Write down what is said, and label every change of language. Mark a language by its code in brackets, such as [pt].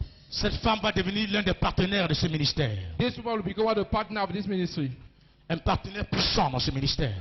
[fr] Cette femme va devenir l'un des partenaires de ce ministère. [en] This woman will become one of the partner of this ministry. [fr] Un partenaire puissant dans ce ministère.